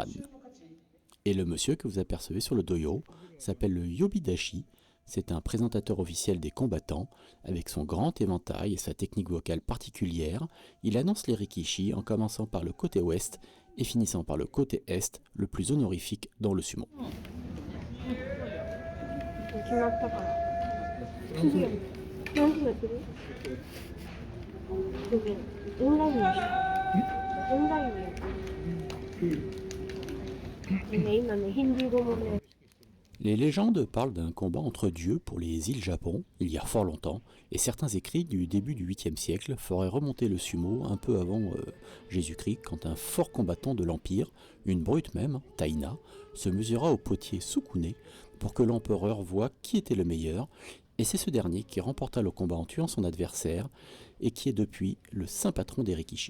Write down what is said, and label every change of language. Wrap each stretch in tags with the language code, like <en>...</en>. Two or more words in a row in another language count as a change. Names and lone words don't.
<fr>Et le monsieur que vous apercevez sur le doyo s'appelle le Yobidashi. C'est un présentateur officiel des combattants. Avec son grand éventail et sa technique vocale particulière, il annonce les rikishi en commençant par le côté ouest et finissant par le côté est, le plus honorifique dans le sumo.</fr> <ja>決まったから次は何時やってるオンラインでしょオンラインでやってるね今ねヒンドゥー語もね</ja> <fr>Les légendes parlent d'un combat entre dieux pour les îles Japon, il y a fort longtemps, et certains écrits du début du 8e siècle feraient remonter le sumo un peu avant Jésus-Christ, quand un fort combattant de l'Empire, une brute même, Taina, se mesura au potier Sukune pour que l'empereur voie qui était le meilleur, et c'est ce dernier qui remporta le combat en tuant son adversaire, et qui est depuis le saint patron des Rikishi.</fr>